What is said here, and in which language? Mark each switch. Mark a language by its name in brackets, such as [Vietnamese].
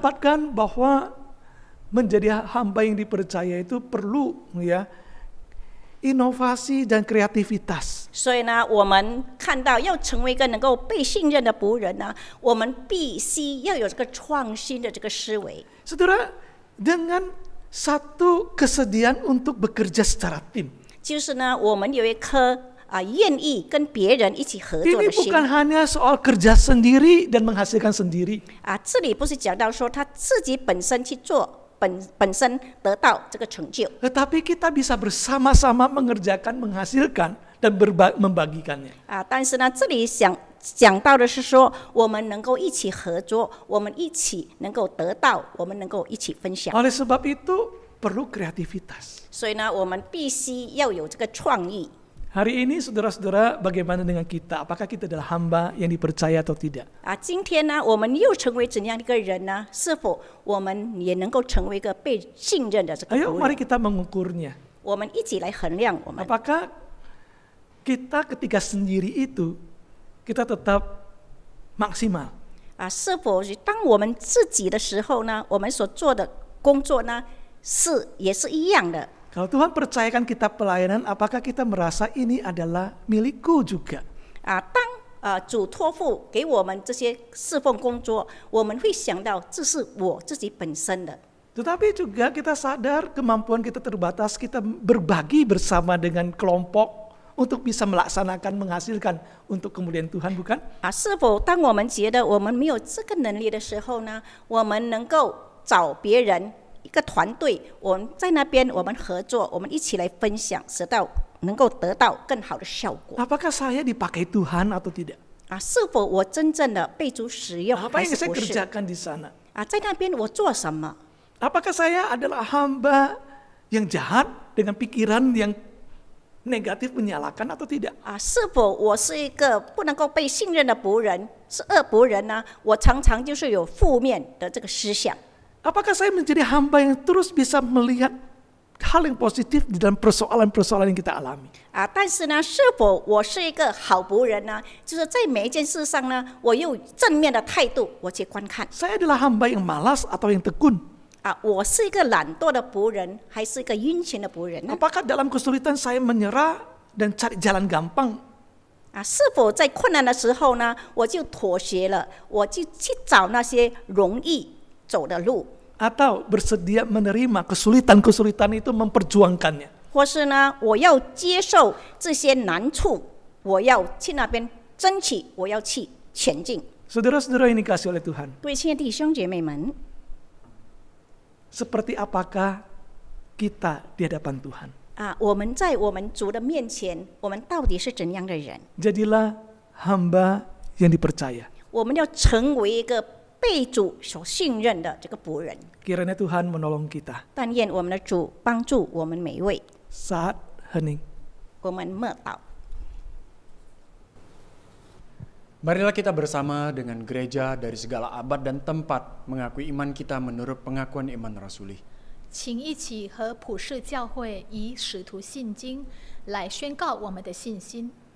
[Indonesian] dapatkan bahwa menjadi hamba yang dipercaya itu perlu, ya, inovasi dan kreativitas. [Chinese] 所以呢，我们看到要成为一个能够被信任的仆人呢，我们必须要有这个创新的这个思维。 [Indonesian] Saudara, dengan satu kesediaan untuk bekerja secara tim. [Chinese] 就是呢，我们有一颗愿意跟别人一起合作 [Indonesian] Ini [Chinese] 的心。 [Indonesian] bukan hanya soal kerja sendiri dan menghasilkan sendiri. [Chinese] 这里不是讲到说他自己本身去做，本身得到这个成就。 [Indonesian] Tetapi kita bisa bersama-sama mengerjakan, menghasilkan, dan membagikannya. [Chinese] 但是呢，这里讲到的是说，我们能够一起合作，我们一起能够得到，我们能够一起分享。 [Indonesian] Oleh sebab itu perlu kreativitas. [Chinese] 所以呢，我们必须要有这个创意。 [Indonesian] Hari ini saudara-saudara, bagaimana dengan kita? Apakah kita adalah hamba yang dipercaya atau tidak? [Chinese] 今天呢，我们又成为怎样的一个人呢？是否我们也能够成为一个被信任的这个 [Indonesian] Ayo [Chinese] 仆 [Indonesian] mari [Chinese] 人？ [Indonesian] kita mengukurnya. [Chinese] 我们一起来衡量我们。 [Indonesian] Apakah kita ketika sendiri itu kita tetap maksimal? [Chinese] 是否当我们自己的时候呢，我们所做的工作呢，也是一样的？ [Indonesian] Kalau Tuhan percayakan kita pelayanan, apakah kita merasa ini adalah milikku juga? [Chinese] 当主托付给我们这些侍奉工作，我们会想到这是我自己本身的。 [Indonesian] Tetapi juga kita sadar kemampuan kita terbatas, kita berbagi bersama dengan kelompok untuk bisa melaksanakan, menghasilkan untuk kemuliaan Tuhan, bukan? [Chinese] 是否当我们觉得我们没有这个能力的时候呢，我们能够找别人一个团队，我们在那边我们合作，我们一起来分享，使到能够得到更好的效果。 [Indonesian] Apakah saya dipakai Tuhan atau tidak? [Chinese] 是否我真正的被主使用， [Indonesian] Apa [Chinese] 还 [Indonesian] yang [Chinese] 是 [Indonesian] saya [Chinese] 不是？ [Indonesian] kerjakan di sana? [Chinese] 在那边我做什么？ [Indonesian] Apakah saya adalah hamba yang jahat dengan pikiran yang negatif menyalahkan atau tidak? [Chinese] 是否我是一个不能够被信任的仆人，是恶仆人呢？我常常就是有负面的这个思想。 [Indonesian] Apakah saya menjadi hamba yang terus bisa melihat hal yang positif di dalam persoalan-persoalan yang kita alami? [Chinese] 但是呢，是否我是一个好仆人呢？就是在每一件事上呢，我用正面的态度我去观看。 [Indonesian] Saya adalah hamba yang malas atau yang tekun? [Chinese] 我是一个懒惰的仆人，还是一个殷勤的仆人呢？ [Indonesian] Apakah dalam kesulitan saya menyerah dan cari jalan gampang? [Chinese] 是否在困难的时候呢，我就妥协了，我就去找那些容易走的路， [Indonesian] Atau bersedia menerima kesulitan-kesulitan itu memperjuangkannya? [Chinese] 或是呢，我要接受这些难处，我要去那边争取，我要去前进。 [Indonesian] Saudara-saudara yang dikasihi oleh Tuhan, [Chinese] 各位亲爱的弟兄姐妹们， [Indonesian] seperti apakah kita di hadapan Tuhan? [Chinese] 我们在我们主的面前，我们到底是怎样的人？ [Indonesian] Jadilah hamba yang dipercaya. [Chinese] 我们要成为一个被主所信任的这个仆人。 [Indonesian] Kiranya Tuhan menolong kita [Chinese] 但愿我们的主帮助我们每一位。 [Indonesian] saat hening. [Chinese] 我们默祷。 [Indonesian] Marilah kita bersama dengan gereja dari segala abad dan tempat mengakui iman kita menurut pengakuan iman rasuli. [Chinese] 请一起和普世教会以使徒信经来宣告我们的信心。